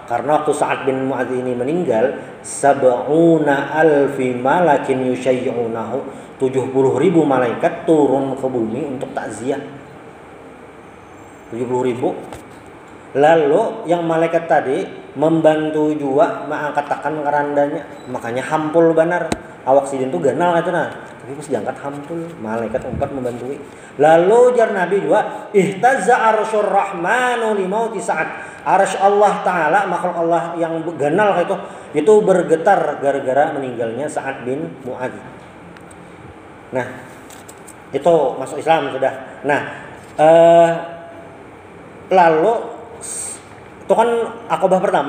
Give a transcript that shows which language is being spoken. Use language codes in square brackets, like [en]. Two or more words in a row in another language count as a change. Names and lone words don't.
[id] Karena waktu Sa'ad bin Mu'adz ini meninggal, 70,000 [ar] ملكٍ يشيعونه, [id] 70.000 malaikat turun ke bumi untuk takziah. 70.000. Lalu yang malaikat tadi membantu juga mengangkat tangan kerandanya, [bjn] makanya hampul benar. Awak sidin tuh ganal itu nah, tapi pas diangkat hampul, malaikat 4 membantu. Lalu jar Nabi juga, [ar] اهتز عرش الرحمن لموت Sa'ad. [id] Arsy Allah Ta'ala, makhluk Allah yang ganal itu bergetar gara-gara meninggalnya Sa'ad bin Mu'adz. [bjn] Nah, itu masuk Islam sudah. [id] Nah, lalu itu kan akobah pertama.